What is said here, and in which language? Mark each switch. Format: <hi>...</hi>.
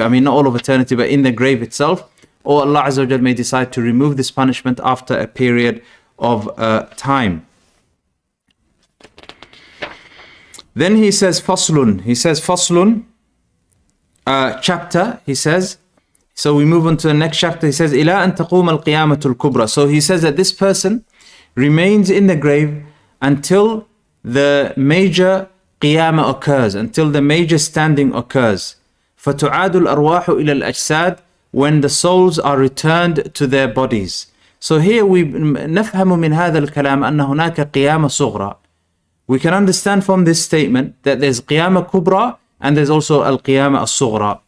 <en>I mean, not all of eternity, but in the grave itself. Or Allah Azza wa Jal may decide to remove this punishment after a period of time. Then he says faslun. He says faslun, chapter, he says. So we move on to the next chapter. He says,</en> <ar>إِلَىٰ أَن تَقُومَ الْقِيَامَةُ الْكُبْرَى.</ar> <en>So he says that this person remains in the grave until the major qiyamah occurs, until the major standing occurs.</en> <ar>فَتُعَادُ الْأَرْوَاحُ إِلَى الْأَجْسَادِ,</ar> <en>when the souls are returned to their bodies. So here we</en> <ar>نفهم من هذا الكلام أن هناك قيامة صغرى.</ar> <en>We can understand from this statement that there's</en> <ar>قيامة كبرى</ar> <en>and there's also</en> <ar>القيامة الصغرى.</ar>